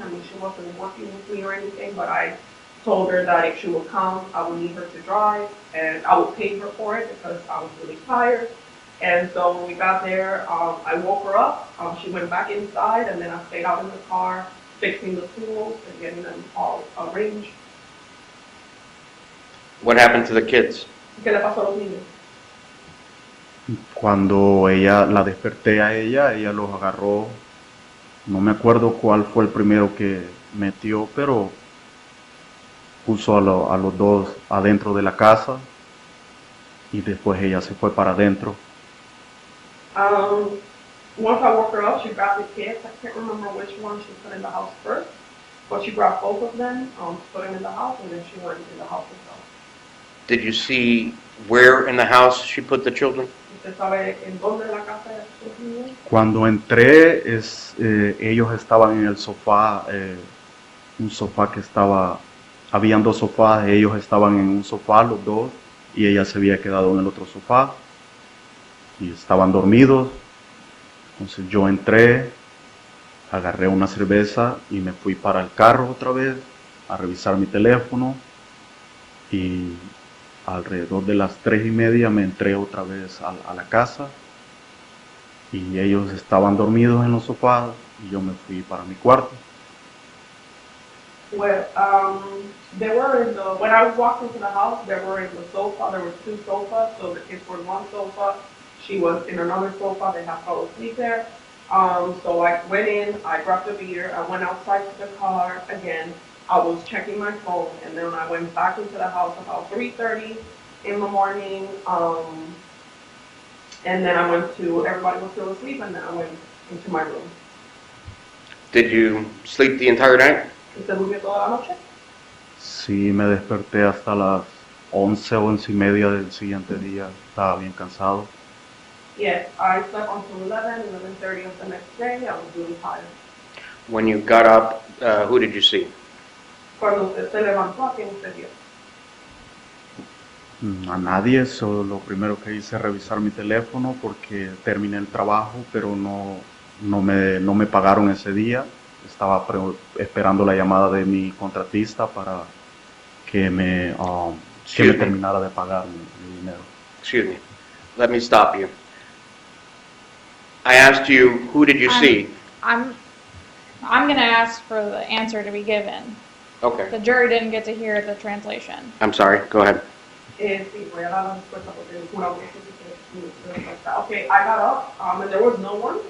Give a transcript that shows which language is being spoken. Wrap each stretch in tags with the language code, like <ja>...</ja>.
<en>I mean, she wasn't working with me or anything, but I told her that if she would come, I would need her to drive, and I would pay her for it because I was really tired. And so when we got there, I woke her up. She went back inside, and then I stayed out in the car fixing the tools and getting them all arranged. What happened to the kids?</en> <es>¿Qué le pasó a los niños? Cuando la desperté a ella los agarró. No me acuerdo cuál fue el primero que metió, pero puso a los dos adentro de la casa y después ella se fue para adentro.</es> <en>Once I woke her up, she grabbed the kids. I can't remember which one she put in the house first, but she grabbed both of them, put them in the house, and then she went in the house herself. Did you see where in the house she put the children?</en> <es>¿Usted sabe en dónde la casa de sus niños? Cuando entré, ellos estaban en el sofá, un sofá que estaba, habían dos sofás, ellos estaban en un sofá, los dos, y ella se había quedado en el otro sofá, y estaban dormidos. Entonces yo entré, agarré una cerveza y me fui para el carro otra vez a revisar mi teléfono, y alrededor de las 3:30 me entré otra vez a la casa y ellos estaban dormidos en los sofás y yo me fui para mi cuarto.</es> <en>Well, they were in the, when I walked into the house, they were in the sofa. There were two sofas, so the kids were in one sofa. She was in another sofa. They had fallen asleep there. So I went in, I grabbed a beer, I went outside to the car again. I was checking my phone, and then I went back into the house about 3:30 in the morning. And then I went to, everybody was still asleep, and then I went into my room. Did you sleep the entire night?</en> <es>¿Usted durmió toda la noche? Sí, me desperté hasta las 11, 11:30 del siguiente día. Estaba bien cansado.</es> <en>Yes, I slept until 11:30 of the next day. I was really tired. When you got up, who did you see?</en> <es>Cuando usted se levantó, ¿a quién usted vio? A nadie, solo lo primero que hice es revisar mi teléfono porque terminé el trabajo, pero no me pagaron ese día. Estaba esperando la llamada de mi contratista para que me terminara de pagar mi dinero.</es> <en>Excuse me. Let me stop you. I asked you, who did you see? I'm going to ask for the answer to be given. Okay. The jury didn't get to hear the translation. I'm sorry. Go ahead.</en> <es>Sí, voy a dar la respuesta porque el jurado dice que</es> <en>okay, I got up, and there was no one.</en>